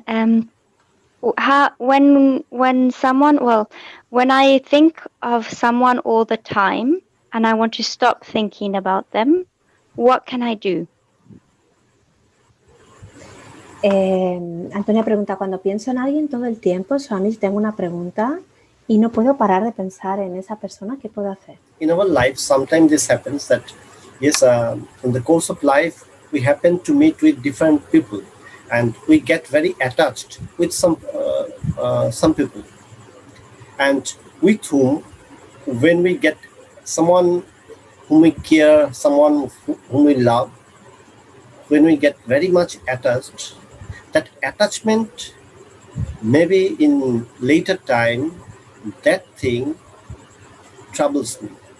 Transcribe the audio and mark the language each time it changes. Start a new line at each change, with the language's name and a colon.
English: When I think of someone all the time and I want to stop thinking about them, what can I do?
Spanish: Antonia pregunta, cuando pienso en alguien todo el tiempo, Swami, tengo una pregunta y no puedo parar de pensar en esa persona, ¿qué puedo hacer?
English: In our life, sometimes this happens that, yes, in the course of life, we happen to meet with different people and we get very attached with some people. And with whom, when we get someone whom we care, someone whom we love, when we get very much attached, that attachment, maybe in later time, that thing troubles me.